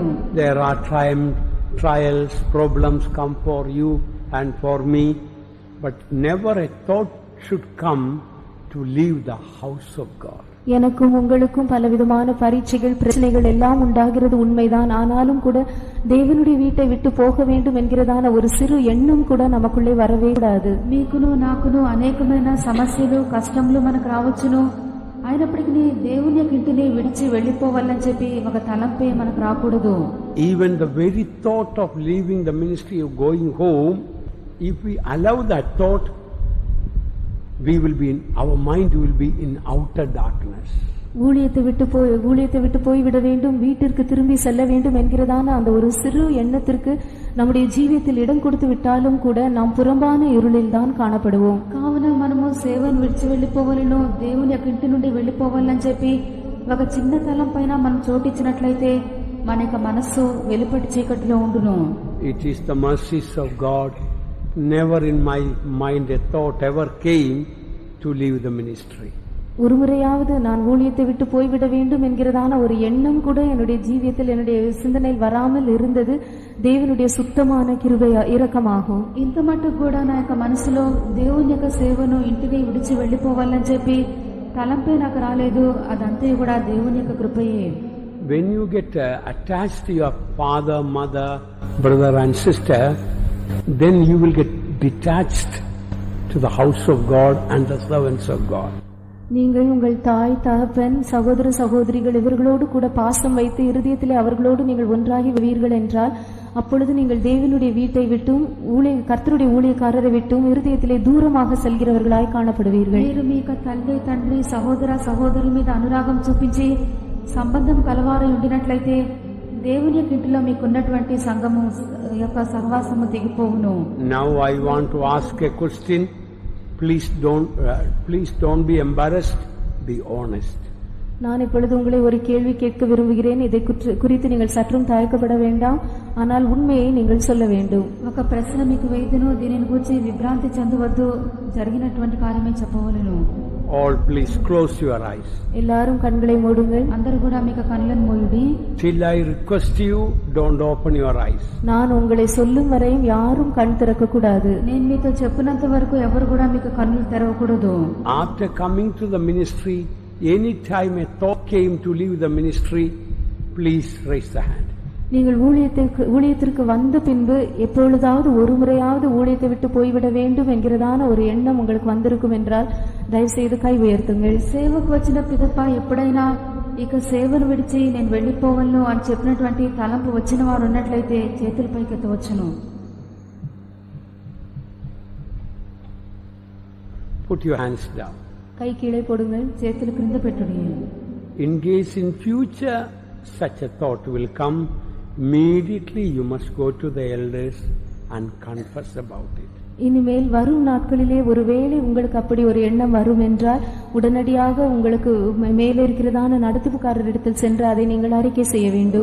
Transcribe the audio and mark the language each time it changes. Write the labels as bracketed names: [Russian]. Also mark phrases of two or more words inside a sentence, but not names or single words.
[English] There are trials, problems come for you and for me, but never a thought should come to leave the house of God. [Tamil] எனக்கும் உங்களுக்கும் பலவிதமான பரீட்சைகள் பிரச்சனைகள் எல்லாம் உண்டாகிறது உண்மைதான். ஆனாலும் கூட தேவனுடைய வீட்டை விட்டு போக வேண்டும் என்கிறதான ஒரு சிறு எண்ணம் கூட நமக்குள்ளே வரவே கூடாது. [Telugu] మీకును నాకును అనేకమైన సమస్యలు కష్టములు మనకు రావచ్చును. అయినప్పటికీ దేవుని యొక్క ఇంటిని విడిచి వెళ్లిపోవాలని చెప్పి ఒక తలంపే మనకు రాకూడదు. [English] Even the very thought of leaving the ministry of going home, if we allow that thought, we will be in, our mind will be in outer darkness. [Tamil] ஊழியத்தை விட்டு போய் விட வேண்டும், வீட்டிற்கு திரும்பி செல்ல வேண்டும் என்கிறதான அந்த ஒரு சிறு எண்ணத்திற்கு நம்முடைய ஜீவியத்தில் இடம் கொடுத்து விட்டாலும் கூட நாம் புறம்பான இருளில் தான் காணப்படுவோம். [Telugu] కావున మనము సేవను విడిచి వెళ్లిపోవాలను, దేవుని యొక్క ఇంటి నుండి వెళ్లిపోవాలని చెప్పి ఒక చిన్న తలం పైన మనం చోటిచ్చినట్లయితే మన యొక్క మనస్సు వెలుపటి చీకటిలో ఉండును. [English] It is the mercies of God. Never in my mind a thought ever came to leave the ministry. [Tamil] ஒரு முறையாவது நான் ஊழியத்தை விட்டு போய்விட வேண்டும் என்கிறதான ஒரு எண்ணம் கூட என்னுடைய ஜீவியத்தில் என்னுடைய சிந்தனையில் வராமல் இருந்தது. தேவனுடைய சுத்தமான கிருபை இரக்கமாகும். [Telugu] ఇంత మట్టుకు కూడా నా యొక్క మనసులో దేవుని యొక్క సేవను ఇంటిని విడిచి వెళ్లిపోవాలని చెప్పి తలంపే నాకు రాలేదు. అదంతా కూడా దేవుని యొక్క కృపయే. [English] When you get attached to your father, mother, brother and sister, then you will get detached to the house of God and the servants of God. [Tamil] நீங்கள் உங்கள் தாய் தகப்பன் சகோதர சகோதரிகள் இவர்களோடு கூட பாசம் வைத்து இருதயத்திலே அவர்களோடு நீங்கள் ஒன்றாகி வருவீர்கள் என்றால் அப்பொழுது நீங்கள் தேவனுடைய வீட்டை விட்டும் கர்த்தருடைய ஊழியக்காரரை விட்டும் இருதயத்திலே தூரமாக செல்கிறவர்களாய் காணப்படுவீர்கள். [Telugu] మీరు మీ తల్లి తండ్రి సహోదర సహోదరి మీద అనురాగం చూపించి సంబంధం కలవారై ఉండినట్లయితే దేవుని యొక్క ఇంటిలో మీకున్నటువంటి సంఘము యొక్క సహవాసము తెగిపోవును. [English] Now I want to ask a question. please don't be embarrassed, be honest. [Tamil] நான் இப்பொழுது உங்களை ஒரு கேள்வி கேட்க விரும்புகிறேன். இதை குறித்து நீங்கள் சற்றும் தயக்கப்பட வேண்டாம், ஆனால் உண்மையை நீங்கள் சொல்ல வேண்டும். [Telugu] ఒక ప్రశ్న మీకు వేదను దీనిని గురించి విభ్రాంతి చెందవద్దు, జరిగినటువంటి కార్యమే చెప్పవలెను. [English] All please close your eyes. [Tamil] எல்லாரும் கண்களை மூடுங்கள். [Telugu] అందరూ కూడా మీకు కన్నులను మూయండి. [English] Till I request you, don't open your eyes. [Tamil] நான் உங்களை சொல்லும் வரையும் யாரும் கண் திறக்க கூடாது. [Telugu] నేను మీతో చెప్పినంత వరకు ఎవరు కూడా మీకు కన్నులు తెరవకూడదు. [English] After coming to the ministry, any time a thought came to leave the ministry, please raise the hand. [Tamil] நீங்கள் ஊழியத்திற்கு வந்த பின்பு எப்பொழுதாவது ஒரு முறையாவது ஊழியத்தை விட்டு போய்விட வேண்டும் என்கிறதான ஒரு எண்ணம் உங்களுக்கு வந்திருக்கும் என்றால் தயவு செய்து கை உயர்த்துங்கள். [Telugu] సేవకు వచ్చిన పిదప ఎప్పుడైనా ఇక సేవను విడిచి నేను వెళ్లిపోవలను అని చెప్పినటువంటి తలంపు వచ్చిన వారు ఉన్నట్లయితే చేతుల పైకెత్తవచ్చును. [English] Put your hands down. [Tamil] கை கீழே போடுங்கள். [Telugu] చేతులు క్రింద పెట్టుడి. [English] In case in future such a thought will come, immediately you must go to the elders and confess about it. [Tamil] இனிமேல் வரும் நாட்களிலே ஒருவேளை உங்களுக்கு அப்படி ஒரு எண்ணம் வரும் என்றால் உடனடியாக உங்களுக்கு மேலே இருக்கிறதான நடத்துப்புக்காரரிடத்தில் சென்று அதை நீங்கள் அறிக்கை செய்ய வேண்டும்.